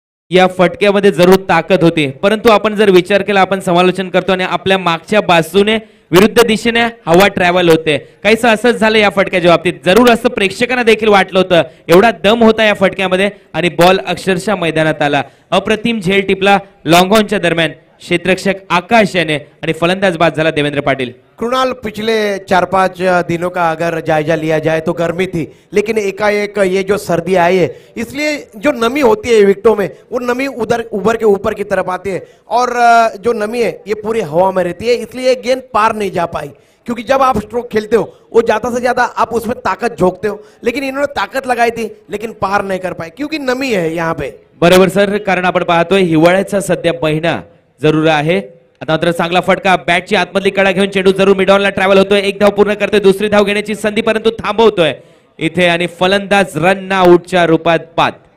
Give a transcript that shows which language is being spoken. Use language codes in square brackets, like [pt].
[mr] या फटक्यामध्ये जरूर ताकद होती, परंतु आपण जर विचार केला, आपण समालोचन करतो आणि आपल्या मागच्या बाजूने विरुद्ध दिशेने हवा ट्रॅव्हल होते, काहीसं असंच झालं या फटक्याच्या बाबतीत। जरूर असं प्रेक्षकांना देखील वाटलं होतं, एवढा दम होता या फटक्यामध्ये आणि बॉल अक्षरशः मैदानात आला। अप्रतिम झेल टिपला लॉंग ऑनच्या दरम्यान क्षेत्ररक्षक आकाश याने आणि फलंदाज बाद झाला देवेंद्र पाटील। [hi] कृणाल, पिछले 4-5 दिनों का अगर जायजा लिया जाए तो गर्मी थी, लेकिन एकाएक ये जो सर्दी आई है, इसलिए जो नमी होती है विकेटों में, वो नमी उभर के ऊपर की तरफ आती है और जो नमी है ये पूरी हवा में रहती है, इसलिए गेंद पार नहीं जा पाई। क्योंकि जब आप स्ट्रोक खेलते हो वो ज्यादा से ज्यादा आप उसमें ताकत झोंकते हो, लेकिन इन्होंने ताकत लगाई थी लेकिन पार नहीं कर पाए क्योंकि नमी है यहाँ पे। [mr] बरोबर सर, कारण आपण पाहतोय हिवाळ्याचा सध्या महिना जरूर आहे. आता मात्र चांगला फटका, बॅटची आतमधली कडा घेऊन चेंडू जरूर मिडॉनला ट्रॅव्हल होतोय. एक धाव पूर्ण करतोय, दुसरी धाव घेण्याची संधी परंतु थांबवतोय इथे आणि फलंदाज रन आउटच्या रूपात बाद.